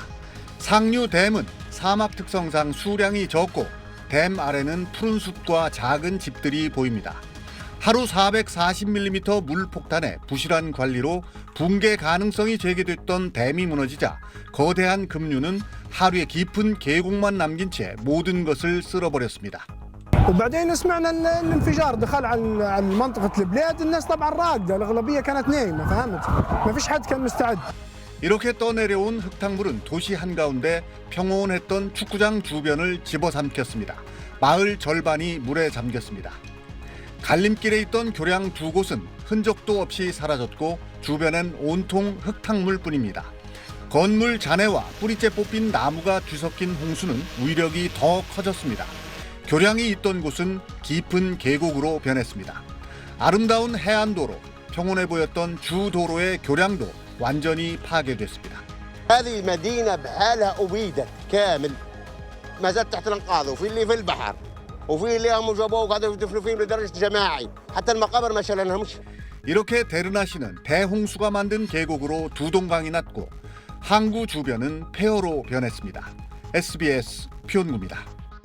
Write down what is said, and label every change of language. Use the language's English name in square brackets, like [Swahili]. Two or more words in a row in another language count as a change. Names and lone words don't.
[Korean] 상류 댐은 사막 특성상 수량이 적고 댐 아래는 푸른 숲과 작은 집들이 보입니다. 하루 440mm 물 폭탄의 부실한 관리로 붕괴 가능성이 제기됐던 댐이 무너지자 거대한 급류는 하루의 깊은 계곡만 남긴 채 모든 것을 쓸어버렸습니다. [Arabic] وبعدين سمعنا الانفجار دخل على منطقة البلاد. الناس طبعا راقدة الأغلبية كانت نايمة فهمت ما فيش حد كان مستعد. [Korean] 이렇게 떠내려온 흙탕물은 도시 한가운데 평온했던 축구장 주변을 집어삼켰습니다. 마을 절반이 물에 잠겼습니다. 갈림길에 있던 교량 두 곳은 흔적도 없이 사라졌고 주변엔 온통 흙탕물뿐입니다. 건물 잔해와 뿌리째 뽑힌 나무가 뒤섞인 홍수는 위력이 더 커졌습니다. 교량이 있던 곳은 깊은 계곡으로 변했습니다. 아름다운 해안도로, 평온해 보였던 주도로의 교량도 완전히 파괴됐습니다. [Arabic] هذه المدينة بحالها أبيدت كامل ما زالت تحت الأنقاض وفي اللي في البحر وفي اللي هم جابوه وقعدوا يدفنوا فيهم لدرجة جماعي حتى المقابر ما شالناهمش. [Korean] 이렇게 데르나시는 대홍수가 만든 계곡으로 두 동강이 났고 항구 주변은 폐허로 변했습니다. SBS 표현구입니다.